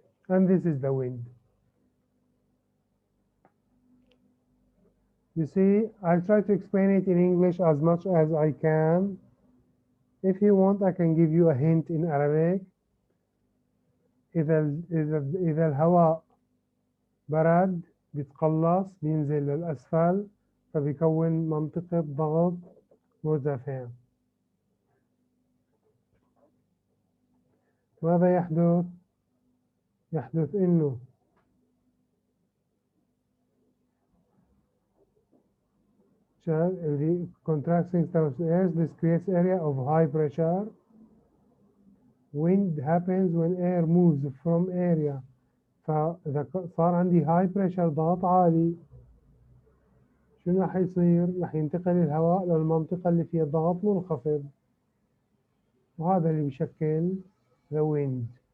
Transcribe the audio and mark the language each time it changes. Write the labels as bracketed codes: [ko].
[en] And this is the wind. You see, I'll try to explain it in English as much as I can. If you want, I can give you a hint in Arabic. [ar] إذا الهواء برد بيتقلص بينزل للأسفل فبيكون منطقة ضغط مرتفع. ماذا يحدث؟ يحدث إنه [en] the contracting towards the earth, this creates area of high pressure. wind happens when air moves from area. [ar] فإذا صار عندي high pressure ضغط عالي، شنو راح يصير؟ راح ينتقل الهواء للمنطقة اللي فيها ضغط منخفض، وهذا اللي بيشكل the wind.